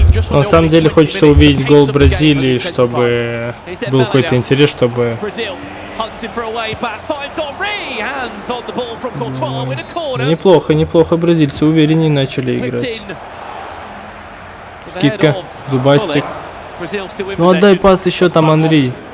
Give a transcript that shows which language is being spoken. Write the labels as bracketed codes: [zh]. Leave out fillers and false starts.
[ru] Он на самом деле хочется увидеть гол Бразилии, чтобы был какой-то интерес, чтобы [en] Hunting for a way back, finds Henry, hands on the ball from Courtois with a corner. [ru] Неплохо, неплохо. Бразильцы увереннее начали играть. Скидка, зубастик. Ну отдай пас еще там Анри.